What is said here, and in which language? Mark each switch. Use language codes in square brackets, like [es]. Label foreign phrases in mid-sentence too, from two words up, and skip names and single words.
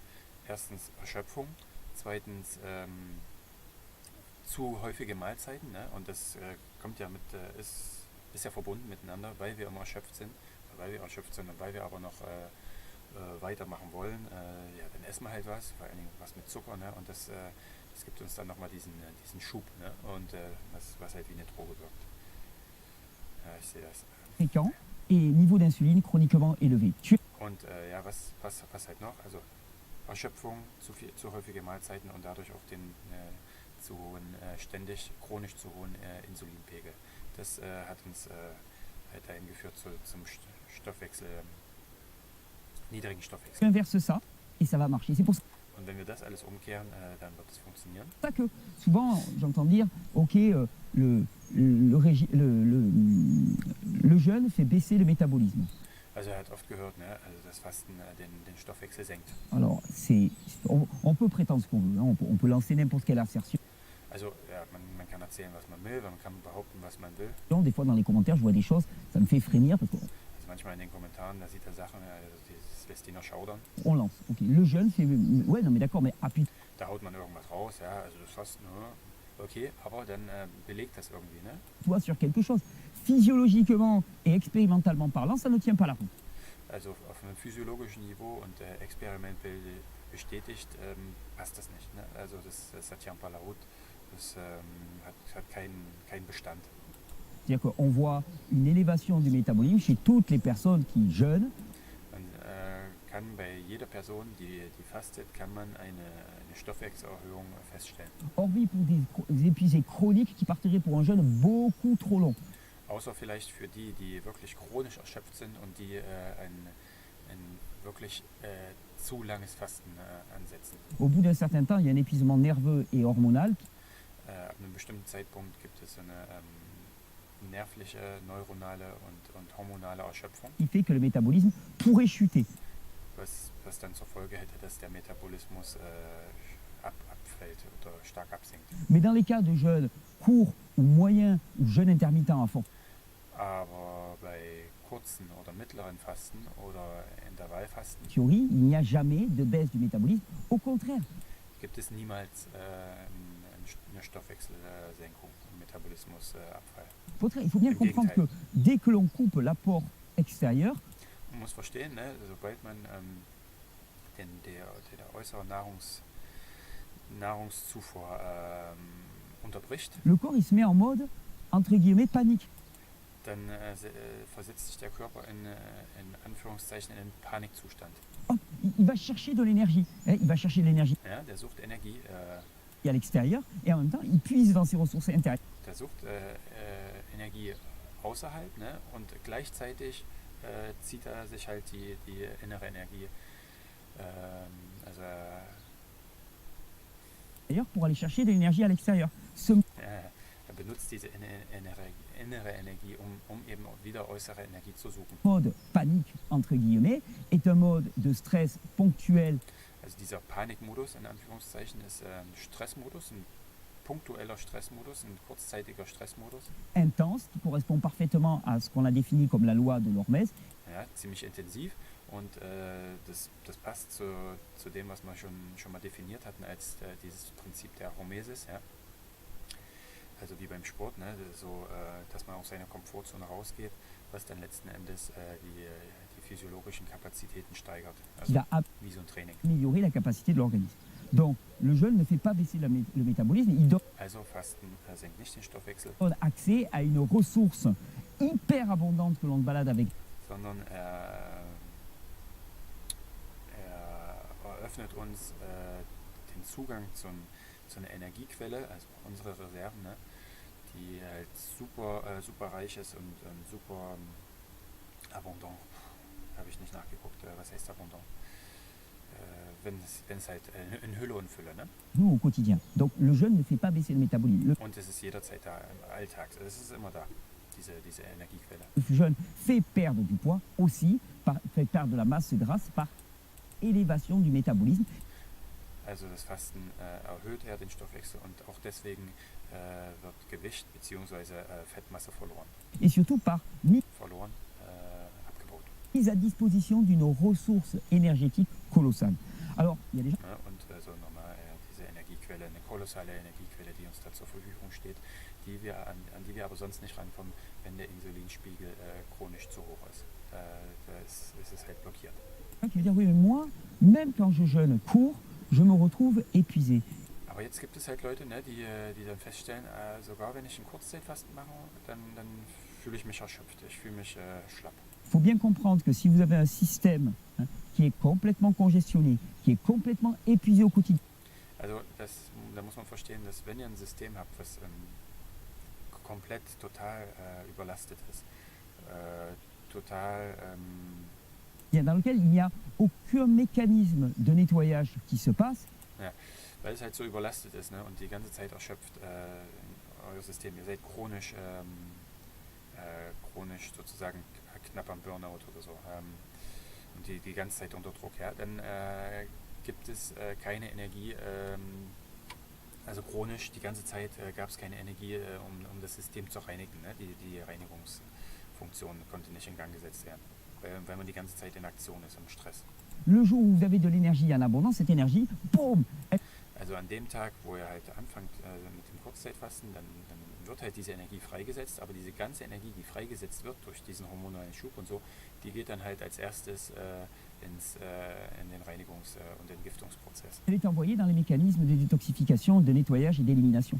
[de] Erstens Erschöpfung, zweitens zu häufige Mahlzeiten, ne? Und das kommt ja ist ja verbunden miteinander, weil wir immer erschöpft sind und weil wir aber noch weitermachen wollen, ja, dann essen wir halt was, vor allen Dingen was mit Zucker, ne? Und das gibt uns dann nochmal diesen Schub, ne? Und was halt wie eine Droge wirkt. Ja, ich sehe das. [fr] Fréquents et niveau d'insuline chroniquement élevé. [de] Und ja, was halt noch? Also Erschöpfung, zu häufige Mahlzeiten und dadurch auch den zu hohen, chronisch zu hohen Insulinpegel. Das hat uns halt dahin geführt zum Stoffwechsel, niedrigen Stoffwechsel. [fr] Tu inverses ça et ça va marcher. C'est pour ça [de] Und wenn wir das alles umkehren, dann wird es funktionieren. [fr] C'est ça que souvent j'entends dire, ok, le jeûne fait baisser le métabolisme. [de] Also er hat oft gehört, ne, also das Fasten den Stoffwechsel senkt. [fr] Alors on peut prétendre ce qu'on veut, hein, on peut lancer n'importe quelle assertion. [de] Also ja, man kann erzählen, was man will, man kann behaupten, was man will. [fr] Des fois dans les commentaires je vois des choses, ça me fait frémir parce [de] Also manchmal in den Kommentaren, da sieht er Sachen, das lässt ihn noch schaudern. [fr] qu'on lance. Ok, le jeûne fait, ouais non mais d'accord, mais appuie. [de] Da haut man irgendwas raus, ja, also das Fasten, okay, aber dann belegt das irgendwie, ne? [fr] Toi sur quelque chose. Physiologiquement et expérimentalement parlant, ça ne tient pas la route. [de] Also auf einem physiologischen Niveau und experimentell bestätigt passt das nicht. Ne? Also das [fr] tient pas la route, [de] das hat keinen Bestand. [fr] C'est-à-dire qu'on voit une élévation du métabolisme chez toutes les personnes qui jeûnent. [de] Man kann bei jeder Person, die fastet, kann man eine Stoffwechselerhöhung feststellen. [fr] Hormis pour des épuisés chroniques qui partiraient pour un jeûne beaucoup trop long. [de] Außer vielleicht für die wirklich chronisch erschöpft sind und die ein wirklich zu langes Fasten ansetzen. [fr] Au bout d'un certain temps, il y a un épuisement nerveux et hormonal [de] Ab einem bestimmten Zeitpunkt gibt es eine nervliche, neuronale und hormonale Erschöpfung, [fr] qui fait que le métabolisme pourrait chuter. [de] was dann zur Folge hätte, dass der Metabolismus abfällt oder stark absinkt. [fr] Mais dans les cas de jeûne court ou moyen ou jeûne intermittent à fond, [de] Aber bei kurzen oder mittleren Fasten oder Intervallfasten [fr] théorie, il n'y a jamais de baisse du métabolisme. Au contraire, [de] gibt es niemals eine Stoffwechselsenkung, einen Metabolismusabfall. [fr] il faut bien [de] Im [fr] comprendre que [de] Gegenteil. [fr] dès que l'on coupe l'apport extérieur, [de] Man muss verstehen, ne, sobald man der äußere Nahrungszufuhr unterbricht, [fr] le corps il se met en mode entre guillemets panique. [de] dann versetzt sich der Körper in Anführungszeichen in einen Panikzustand. [fr] Hop, il va chercher de l'énergie. Il va chercher de l'énergie [de] Ja, der sucht Energie, [fr] à l'extérieur et en même temps il puise dans ses ressources intérieures. [de] der sucht Energie außerhalb, ne, und gleichzeitig zieht er sich halt die innere Energie, also [fr] D'ailleurs, pour aller chercher de l'énergie à l'extérieur. Ce [de] er benutzt diese innere Energie, um eben wieder äußere Energie zu suchen. [fr] mode panique, entre guillemets, est un mode de stress ponctuel [de] Also dieser Panikmodus in Anführungszeichen ist ein Stressmodus, ein punktueller Stressmodus, ein kurzzeitiger Stressmodus. [fr] intense qui correspond parfaitement à ce qu'on a défini comme la loi de l'Hormèse. [de] Ja, ziemlich intensiv und das passt zu dem, was wir schon mal definiert hatten als dieses Prinzip der Hormesis. Ja? Also wie beim Sport, ne? So, dass man aus seiner Komfortzone rausgeht, was dann letzten Endes die physiologischen Kapazitäten steigert. [fr] Qui [de] Also [fr] va [de] wie so ein Training. [fr] améliorer la capacité de l'organisme. Donc, le jeûne ne fait pas baisser le métabolisme, il donne [de] Also Fasten senkt nicht den Stoffwechsel, [fr] accès à une ressource hyper abondante que l'on balade avec. [de] sondern er eröffnet uns den Zugang zu einer Energiequelle, also unsere Reserven, ne, die halt super reich ist und super abondant. Habe ich nicht nachgeguckt, was heißt abondant? Wenn es halt in Hülle und Fülle, ne? [fr] Nous, au quotidien. Donc, le jeûne ne fait pas baisser le métabolisme. [de] Und es ist jederzeit da im Alltag, es ist immer da, diese Energiequelle. [fr] Le jeûne fait perdre du poids aussi, fait perdre de la masse grasse par élévation du métabolisme. [de] Also das Fasten erhöht eher den Stoffwechsel und auch deswegen wird Gewicht bzw. Fettmasse verloren, [fr] Et surtout par [de] abgebaut. [fr] mise à disposition d'une ressource énergétique colossale. Alors, il y a des gens [de] Ne? Und so nochmal diese Energiequelle, eine kolossale Energiequelle, die uns da zur Verfügung steht, an die wir aber sonst nicht rankommen, wenn der Insulinspiegel chronisch zu hoch ist. Da ist es halt blockiert. [fr] qui vont dire, oui, mais moi, même quand je jeûne court, je me retrouve épuisé. [de] Aber jetzt gibt es halt Leute, ne, die dann feststellen, sogar wenn ich ein Kurzzeitfasten mache, dann fühle ich mich erschöpft, ich fühle mich schlapp. Il faut bien comprendre que si vous avez un système qui est complètement congestionné, qui est complètement épuisé au quotidien, Also da muss man verstehen, dass wenn ihr ein System habt, was total überlastet ist, total dans lequel il n'y a aucun mécanisme de nettoyage qui se passe. Ja, weil es halt so überlastet ist, ne? Und die ganze Zeit erschöpft euer System. Ihr seid chronisch sozusagen knapp am Burnout oder so. Und die ganze Zeit unter Druck. Ja? Dann gibt es keine Energie, also chronisch die ganze Zeit gab es keine Energie, um das System zu reinigen. Ne? Die Reinigungsfunktion konnte nicht in Gang gesetzt werden, weil man die ganze Zeit in Aktion ist, im Stress. [fr] Le jour où vous avez de l'énergie en abondance, cette énergie, boum, [de] Also an dem Tag, wo ihr halt anfangt mit dem Kurzzeitfasten, dann wird halt diese Energie freigesetzt, aber diese ganze Energie, die freigesetzt wird durch diesen hormonalen Schub und so, die geht dann halt als erstes in den Reinigungs- und Entgiftungsprozess. [fr] elle est envoyée dans les mécanismes de détoxification, de nettoyage et d'élimination.